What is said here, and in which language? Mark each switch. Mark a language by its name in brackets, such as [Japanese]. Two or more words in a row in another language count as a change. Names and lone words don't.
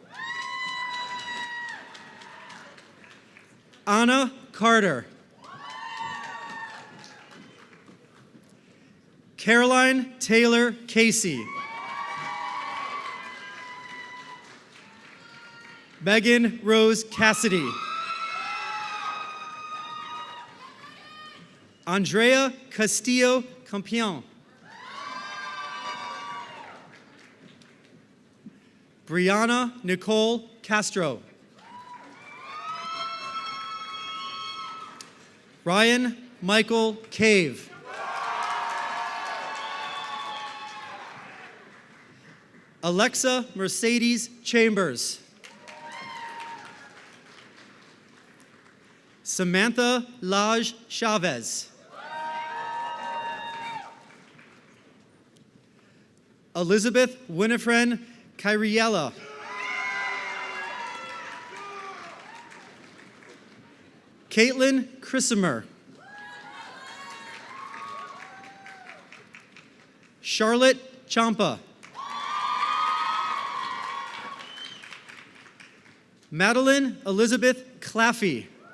[English] Anna Carter. Caroline Taylor Casey. Megan Rose Cassidy. Andrea Castillo Campion. Brianna Nicole Castro. Ryan Michael Cave. Alexa Mercedes Chambers. Samantha Laj Chavez. Elizabeth Winifred Kyriella. Caitlin Chrisimer. Charlotte Champa. Madeline Elizabeth Claffey.